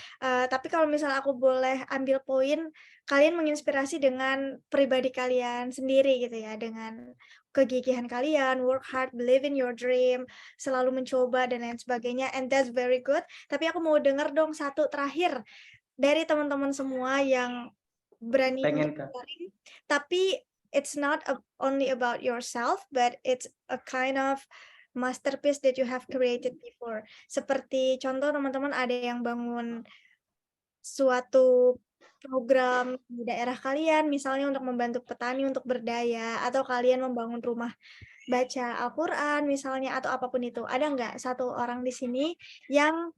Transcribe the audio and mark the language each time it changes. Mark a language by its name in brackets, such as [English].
[Indonesian] Tapi kalau misalnya aku boleh ambil poin, kalian menginspirasi dengan pribadi kalian sendiri gitu ya, dengan kegigihan kalian, work hard, [English] believe in your dream, [Indonesian] selalu mencoba dan lain sebagainya, [English] and that's very good. [Indonesian] Tapi aku mau denger dong satu terakhir dari teman-teman semua yang berani Pengen, untuk Kak. [English] sharing, tapi it's not only about yourself, but it's a kind of masterpiece that you have created before. [Indonesian] Seperti contoh teman-teman ada yang bangun suatu program di daerah kalian, misalnya untuk membantu petani untuk berdaya, atau kalian membangun rumah baca Al-Quran misalnya, atau apapun itu. Ada nggak satu orang di sini yang...